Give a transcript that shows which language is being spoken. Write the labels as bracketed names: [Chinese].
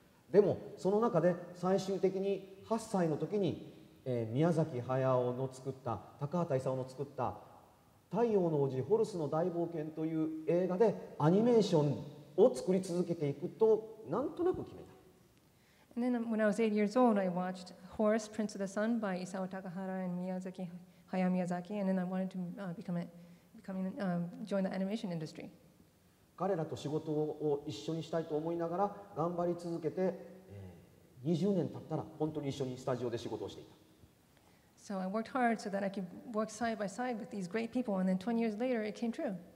[Japanese] でもその中で最終的に8歳の時に、宮崎駿の作った高畑勲の作った「太陽の王子ホルスの大冒険」という映画でアニメーションを作り続けていくとなんとなく決めた。 [English] And then when I was 8 years old, I watched Horse, Prince of the Sun by Isao Takahata and Hayao Miyazaki, and then I wanted to join the animation industry. [Japanese] 彼らと仕事を一緒にしたいと思いながら頑張り続けて、20年経ったら本当に一緒にスタジオで仕事をしていた。 [English] So I worked hard so that I could work side by side with these great people, and then 20 years later, it came true.